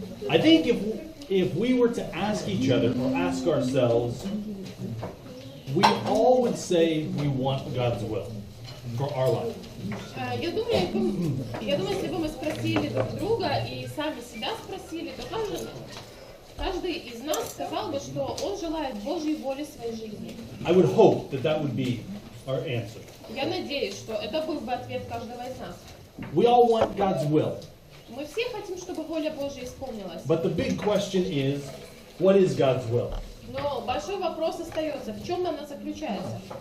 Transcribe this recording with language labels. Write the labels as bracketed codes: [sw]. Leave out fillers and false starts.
[en] I think if we were to ask each other or ask ourselves, we all would say we want God's will for our life. [ru] Я думаю, если бы мы спросили друг друга и сами себя спросили, то каждый из нас сказал бы, что он желает Божьей воли в своей жизни. [en] I would hope that would be our answer. [ru] Я надеюсь, что это был бы ответ каждого из нас. [en] We all want God's will. [ru] Мы все хотим, чтобы воля Божья исполнилась. [en] But the big question is, what is God's will? [ru] Но большой вопрос остается, в чем она заключается?